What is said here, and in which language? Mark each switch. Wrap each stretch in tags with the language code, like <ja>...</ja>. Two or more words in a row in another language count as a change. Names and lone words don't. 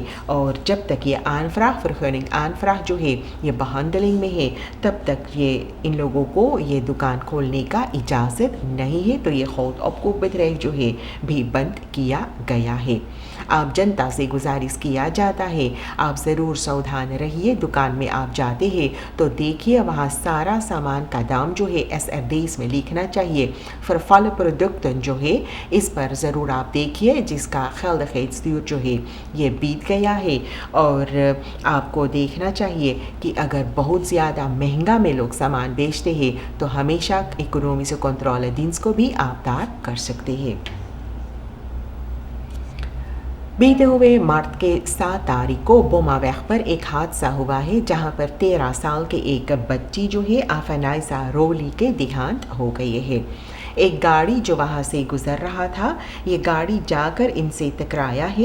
<hi>और जब तक ये aanvraag जो है ये behandeling में है तब तक ये इन लोगों को ये दुकान खोलने का इजाज़त नहीं है, तो ये खुद opkoopbedrijf जो है भी बंद किया गया है। आप जनता से गुजारिश किया जाता है आप ज़रूर सावधान रहिए, दुकान में आप जाते हैं तो देखिए वहाँ सारा सामान का दाम जो है SRD's में लिखना चाहिए।</hi> <nl>vervallen producten</nl> <hi>जो है इस पर ज़रूर आप देखिए जिसका geldigheidsduur जो है ये बीत गया है। और आपको देखना चाहिए कि अगर बहुत ज़्यादा महंगा में लोग सामान बेचते हैं तो हमेशा</hi> <nl>economische controle dienst</nl> <hi>को भी आप दार कर सकते हैं। बीते हुए मार्च के 7 तारीख को बोमावेग पर एक हादसा हुआ है जहां पर 13 साल के एक बच्ची जो है आफनाइसा रोली के देहांत हो गई है। एक गाड़ी जो वहां से गुजर रहा था ये गाड़ी जाकर इनसे टकराया है।</hi>